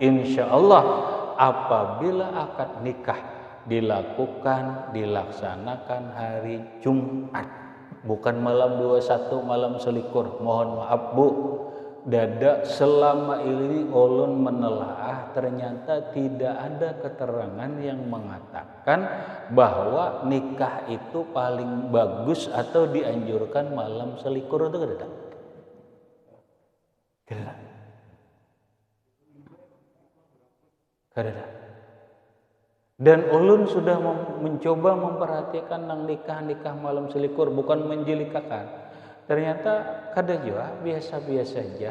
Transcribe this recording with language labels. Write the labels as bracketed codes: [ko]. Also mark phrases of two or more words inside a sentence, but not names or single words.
[ar] إن شاء الله [id] apabila akad nikah dilaksanakan hari Jumat, bukan malam 21, malam selikur. Mohon maaf Bu, dada selama ini ulun menelaah, ternyata tidak ada keterangan yang mengatakan bahwa nikah itu paling bagus atau dianjurkan malam selikur. [bjn] Itu kada. Dan ulun sudah mencoba memperhatikan nang nikah malam selikur, bukan menjelikakan. Ternyata kada juga, biasa-biasa saja.